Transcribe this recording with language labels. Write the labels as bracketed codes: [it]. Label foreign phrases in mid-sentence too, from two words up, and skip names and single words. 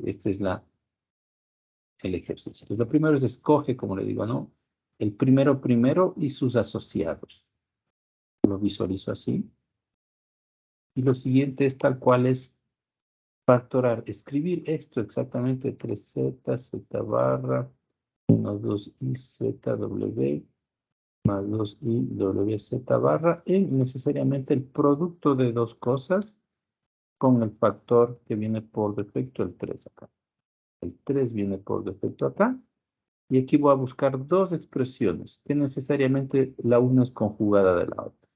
[es] Este es el ejercicio. Entonces, lo primero es escoge, como le digo, ¿no? El primero y sus asociados. Lo visualizo así. Y lo siguiente es tal cual es factorar, escribir esto exactamente, 3z, z barra, 1, 2i, z, w, más 2i, w, z barra, en necesariamente el producto de dos cosas con el factor que viene por defecto, el 3 acá. El 3 viene por defecto acá. Y aquí voy a buscar dos expresiones, que necesariamente la una es conjugada de la otra.